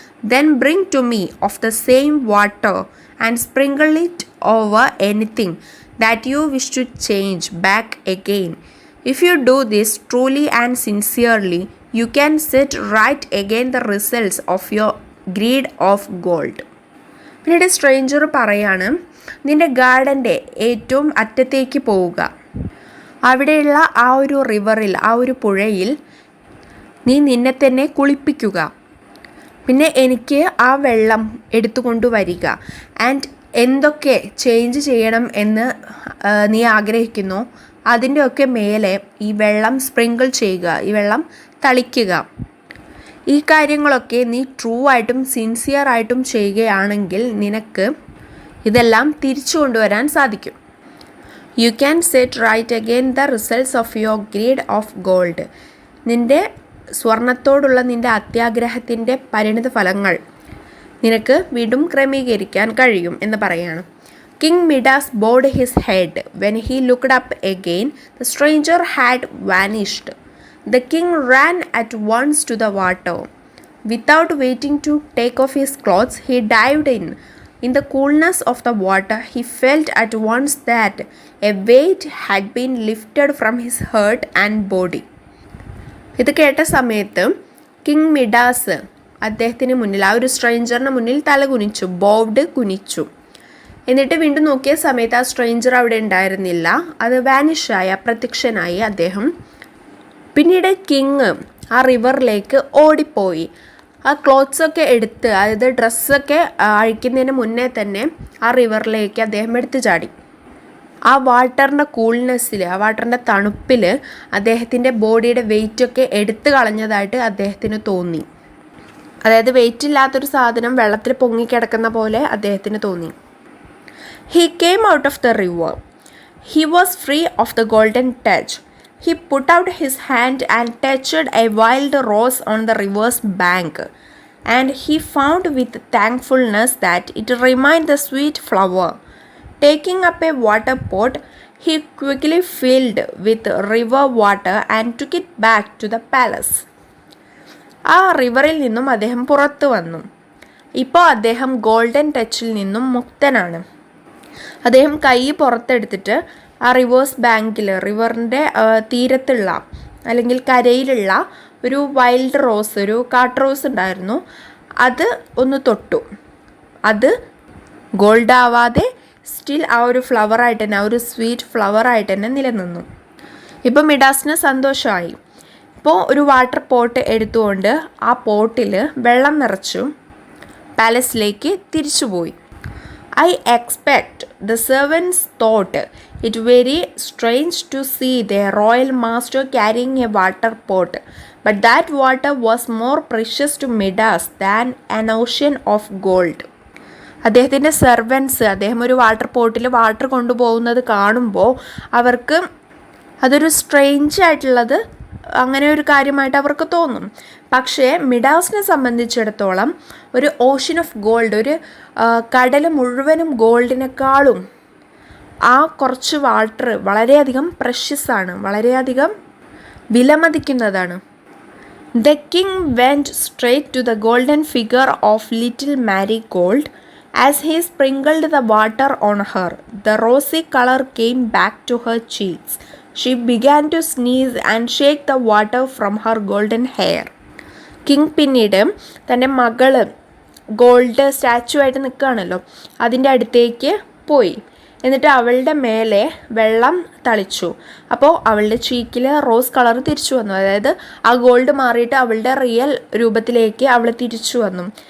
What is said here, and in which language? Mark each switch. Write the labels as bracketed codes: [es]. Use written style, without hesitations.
[en] Then bring to me of the same water and sprinkle it over anything that you wish to change back again. If you do this truly and sincerely, you can set right again the results of your greed of gold. [ml] പിന്നീട് stranger പറയാണ്, നിൻ്റെ ഗാർഡൻ്റെ ഏറ്റവും അറ്റത്തേക്ക് പോവുക. അവിടെയുള്ള ആ ഒരു റിവറിൽ, ആ ഒരു പുഴയിൽ നീ നിന്നെ തന്നെ കുളിപ്പിക്കുക. പിന്നെ എനിക്ക് ആ വെള്ളം എടുത്തുകൊണ്ട് വരിക. ആൻഡ് എന്തൊക്കെ ചേഞ്ച് ചെയ്യണം എന്ന് നീ ആഗ്രഹിക്കുന്നു അതിൻ്റെയൊക്കെ മേലെ ഈ വെള്ളം സ്പ്രിങ്കിൾ ചെയ്യുക, ഈ വെള്ളം തളിക്കുക. ഈ കാര്യങ്ങളൊക്കെ നീ ട്രൂ ആയിട്ടും സിൻസിയർ ആയിട്ടും ചെയ്യുകയാണെങ്കിൽ നിനക്ക് ഇതെല്ലാം തിരിച്ചു കൊണ്ടുവരാൻ സാധിക്കും. [en] You can set right again the results of your greed of gold. [ml] നിൻ്റെ സ്വർണത്തോടുള്ള നിൻ്റെ അത്യാഗ്രഹത്തിൻ്റെ പരിണിത ഫലങ്ങൾ നിനക്ക് വീണ്ടും ക്രമീകരിക്കാൻ കഴിയും എന്ന് പറയുകയാണ്. [en] King Midas bowed his head. When he looked up again, the stranger had vanished. The king ran at once to the water. Without waiting to take off his clothes, he dived in. In the coolness of the water, he felt at once that a weight had been lifted from his heart and body. [ml] ഇത് കേട്ട സമയത്ത് king Midas അദ്ദേഹത്തിന് മുന്നിൽ, ആ ഒരു സ്ട്രേഞ്ചറിന് മുന്നിൽ തല കുനിച്ചു, കുനിച്ചു. എന്നിട്ട് വീണ്ടും നോക്കിയ സമയത്ത് ആ സ്ട്രേഞ്ചർ അവിടെ ഉണ്ടായിരുന്നില്ല. അത് വാനിഷായി, അപ്രത്യക്ഷനായി അദ്ദേഹം. പിന്നീട് കിങ് ആ റിവറിലേക്ക് ഓടിപ്പോയി. ആ ക്ലോത്ത്സൊക്കെ എടുത്ത്, അതായത് ഡ്രസ്സൊക്കെ അഴിക്കുന്നതിന് മുന്നേ തന്നെ ആ റിവറിലേക്ക് അദ്ദേഹം എടുത്തു ചാടി. ആ വാട്ടറിൻ്റെ കൂൾനെസ്സിൽ, ആ വാട്ടറിൻ്റെ തണുപ്പിൽ അദ്ദേഹത്തിൻ്റെ ബോഡിയുടെ വെയിറ്റൊക്കെ എടുത്തു കളഞ്ഞതായിട്ട് അദ്ദേഹത്തിന് തോന്നി. അതായത് വെയിറ്റ് ഇല്ലാത്തൊരു സാധനം വെള്ളത്തിൽ പൊങ്ങിക്കിടക്കുന്ന പോലെ അദ്ദേഹത്തിന് തോന്നി. [en] He came out of the river. He was free of the golden touch. He put out his hand and touched a wild rose on the river's bank, and he found with thankfulness that it remained the sweet flower. Taking up a water pot, he quickly filled with river water and took it back to the palace. [ml] ആ റിവറിൽ നിന്നും അദ്ദേഹം പുറത്തു വന്നു. ഇപ്പോൾ അദ്ദേഹം golden ടച്ചിൽ നിന്നും മുക്തനാണ്. അദ്ദേഹം കൈ പുറത്തെടുത്തിട്ട് ആ റിവേഴ്സ് ബാങ്കിൽ, റിവറിൻ്റെ തീരത്തുള്ള അല്ലെങ്കിൽ കരയിലുള്ള ഒരു വൈൽഡ് റോസ്, ഒരു കാട്ട് റോസ് ഉണ്ടായിരുന്നു, അത് ഒന്ന് തൊട്ടു. അത് ഗോൾഡ് ആവാതെ സ്റ്റിൽ ആ ഒരു ഫ്ലവറായിട്ട് തന്നെ, ആ ഒരു സ്വീറ്റ് ഫ്ലവറായിട്ട് തന്നെ നിലനിന്നു. ഇപ്പോൾ മിഡാസിന് സന്തോഷമായി. ഇപ്പോൾ ഒരു വാട്ടർ പോട്ട് എടുത്തുകൊണ്ട് ആ പോട്ടിൽ വെള്ളം നിറച്ചു. പാലസിലേക്ക് തിരിച്ചുപോയി. [en] I expect the servants thought it very strange to see their royal master carrying a water pot, but that water was more precious to Midas than an ocean of gold. [ml] അദ്ദേഹത്തിൻ്റെ servants അദ്ദേഹം ഒരു water പോട്ടിൽ water കൊണ്ടുപോകുന്നത് കാണുമ്പോൾ അവർക്ക് അതൊരു strange ആയിട്ടുള്ളത് അങ്ങനെ ഒരു കാര്യമായിട്ട് അവർക്ക് തോന്നും. പക്ഷേ മിഡാസിനെ സംബന്ധിച്ചിടത്തോളം ഒരു ഓഷ്യൻ ഓഫ് ഗോൾഡ്, ഒരു കടൽ മുഴുവനും ഗോൾഡിനേക്കാളും ആ കുറച്ച് വാട്ടർ വളരെയധികം പ്രഷ്യസ് ആണ്, വളരെയധികം വിലമതിക്കുന്നതാണ്. [en] The king went straight to the golden figure of little Marigold. As he sprinkled the water on her, the rosy color came back to her cheeks. She began to sneeze and shake the water from her golden hair. [ml] King പിന്നീട് തൻ്റെ മകള് gold statue ആയിട്ട് നിൽക്കുകയാണല്ലോ, അതിൻ്റെ അടുത്തേക്ക് പോയി. എന്നിട്ട് അവളുടെ മേലെ വെള്ളം തളിച്ചു. അപ്പോൾ അവളുടെ ചീക്കിൽ റോസ് കളർ തിരിച്ചു വന്നു. അതായത് ആ ഗോൾഡ് മാറിയിട്ട് അവളുടെ റിയൽ രൂപത്തിലേക്ക് അവൾ തിരിച്ചു വന്നു.